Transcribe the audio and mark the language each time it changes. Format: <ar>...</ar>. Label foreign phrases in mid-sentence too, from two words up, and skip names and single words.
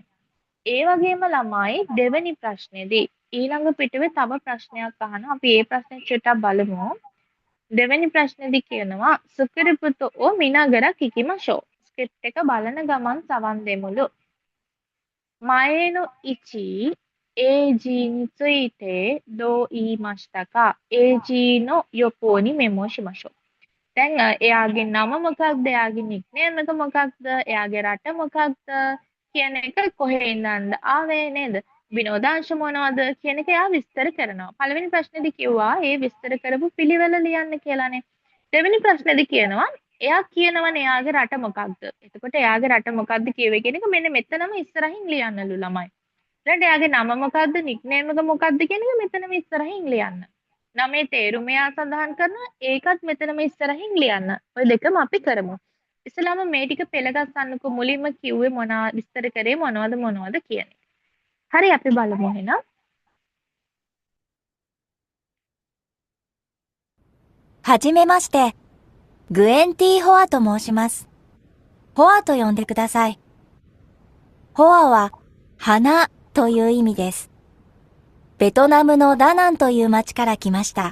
<si>ඒ වගේම ළමයි දෙවෙනි ප්‍රශ්නේදී ඊළඟ පිටුවේ තව ප්‍රශ්නයක් අහනවා. අපි ඒ ප්‍රශ්නේ චුට්ටක් බලමු. දෙවෙනි ප්‍රශ්නේදී කියනවා</si> <ja>スクリプトを見ながら聞きましょう.</ja> <si>ස්ක්‍රිප්ට් එක බලන ගමන් සවන් දෙමුලු.</si> <ja>前のイチエージについてどう言いましたか? ඒජිの横にメモしましょう.</ja> <si>දැන් එයාගේ නම මොකක්ද? එයාගේ නික්නේම් එක මොකක්ද? එයාගේ රට මොකක්ද? කියන එක කොහේ ඉඳන්ද ආවේ නේද? විනෝදාංශ මොනවද කියන එක එයා විස්තර කරනවා. පළවෙනි ප්‍රශ්නේදී කිව්වා ඒ විස්තර කරපු පිළිවෙල ලියන්න කියලානේ. දෙවෙනි ප්‍රශ්නේදී කියනවා එයා කියනවනේ එයාගේ රට මොකක්ද? එතකොට එයාගේ රට මොකක්ද කියවේ කියන එක මෙන්න මෙතනම ඉස්සරහින් ලියන්නලු ළමයි. ඊළඟට එයාගේ නම මොකක්ද? නික්නේම් එක මොකක්ද කියන එක මෙතනම ඉස්සරහින් ලියන්න. නමේ තේරුම එයා සඳහන් කරනවා ඒකත් මෙතනම ඉස්සරහින් ලියන්න. ඔය දෙකම අපි කරමු. ඉස්සලාම මේ ටික පෙළගස්සන්නකෝ මුලින්ම කිව්වේ මොනවා විස්තර කරේ මොනවද කියන්නේ. හරි අපි බලමු එහෙනම්.</si> <ja>はじめまして。グエンティ・ホアと申します。ホアと呼んでください。ホアは花という意味です。ベトナムのダナンという町から来ました。</ja>